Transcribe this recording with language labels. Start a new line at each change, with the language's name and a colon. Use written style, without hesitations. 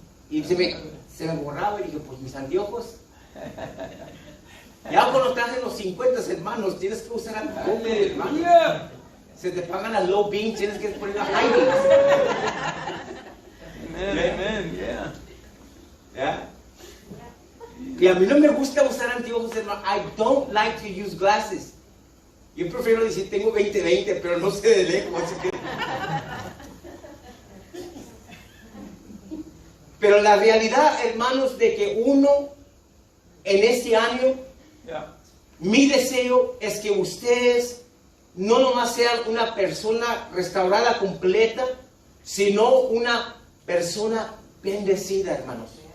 Spanish: Y se me borraba y dije, pues mis anteojos. Ya cuando estás en los 50, hermanos, tienes que usar anteojos, hermano. Se te pagan las low beams, tienes que poner las high beams.
English: Amen. Yeah.
Spanish: ¿Ya? Y a mí no me gusta usar anteojos, hermano.
English: I don't like to use glasses.
Spanish: Yo prefiero decir, tengo 20-20, pero no sé de lejos. Pero la realidad, hermanos, de que uno en este año, mi deseo es que ustedes no nomás sean una persona restaurada completa, sino una persona bendecida, hermanos.